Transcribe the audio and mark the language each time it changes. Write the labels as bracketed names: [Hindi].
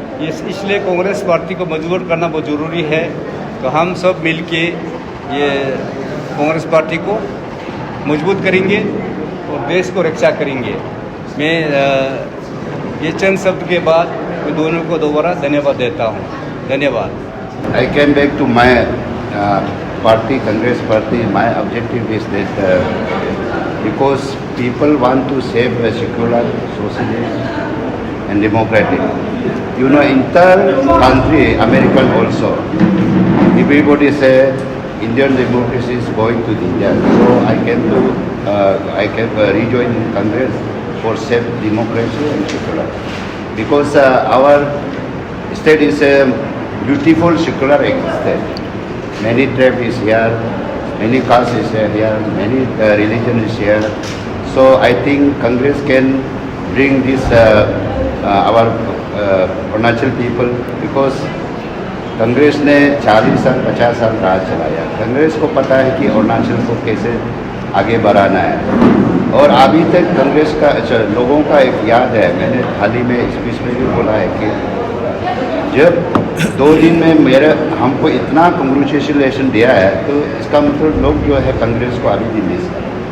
[Hindi] इसलिए कांग्रेस पार्टी को मजबूत करना बहुत ज़रूरी है। तो हम सब मिलके ये कांग्रेस पार्टी को मजबूत करेंगे और देश को रक्षा करेंगे। मैं ये चंद शब्द के बाद मैं दोनों को दोबारा धन्यवाद देता हूँ। धन्यवाद। [English] I came back to my party, Congress party. My objective is that because people want to save a secular, socialist and democratic. You know, entire country, American also, everybody say Indian democracy is going to India. So I can rejoin Congress for safe democracy and secular. Because our state is a beautiful secular state. Many tribe is here, many caste is here, many religion is here. So I think Congress can bring this our Arunachal people, because [Hindi] Congress ने 40 साल 50 साल राज चलाया। कांग्रेस को पता है कि अरुणाचल को कैसे आगे बढ़ाना है और अभी तक कांग्रेस का लोगों का एक याद है, मैंने हाल ही में स्पीच में भी बोला है कि जब 2 दिन में हमको इतना कंग्रेचुलेशन दिया है, तो इसका मतलब लोग जो है कांग्रेस को अभी भी मिस कर।